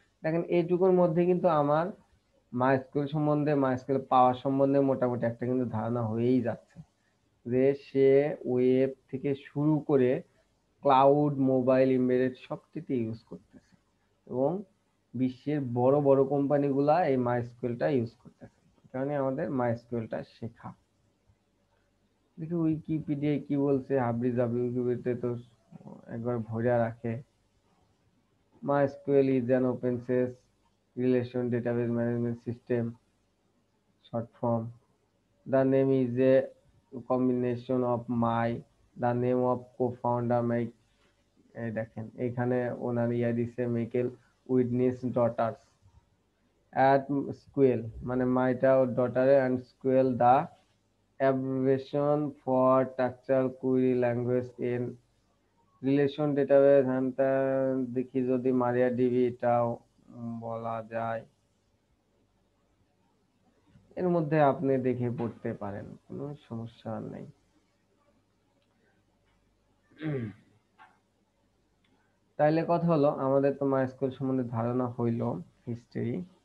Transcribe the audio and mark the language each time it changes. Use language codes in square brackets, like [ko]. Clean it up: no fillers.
[bn] দেখেন এইটুকুর মধ্যে কিন্তু আমার মাইস্কুল সম্বন্ধে, মাইস্কুল পাওয়ার সম্বন্ধে মোটামুটি একটা কিন্তু ধারণা হয়েই যাচ্ছে যে সে ওয়েব থেকে শুরু করে ক্লাউড, মোবাইল, এমবেডেড সবকিছু ইউজ করতেছে এবং বিশ্বের বড় বড় কোম্পানিগুলা এই মাইস্কুলটা ইউজ করতেছে। কারণে আমাদের মাইস্কুলটা শেখা। দেখি উইকিপিডিয়ায় কি বলছে, হাবড়ি জাবড়ি, উইকিপিডিয়াতে তো একবার ভরে রাখে। [en] MySQL is an open source relation database management system, short form. The name is a combination of the name of co-founder Mike, [bn] এই দেখেন এখানে ওনার ইয়া দিছে মাইকেল উইডনিস ডটার্স [en] at SQL, [bn] মানে মাইটা ও ডটারে, [en] and SQL the abbreviation for structural query language in [bn] relation database. দেখি যদি মারিয়া DB এটাও বলা যায়, এর মধ্যে আপনি দেখে পড়তে পারেন, কোনো সমস্যা নেই। তাইলে কথা হলো আমাদের তো মাইস্কুল সম্বন্ধে ধারণা হইলো, হিস্ট্রি।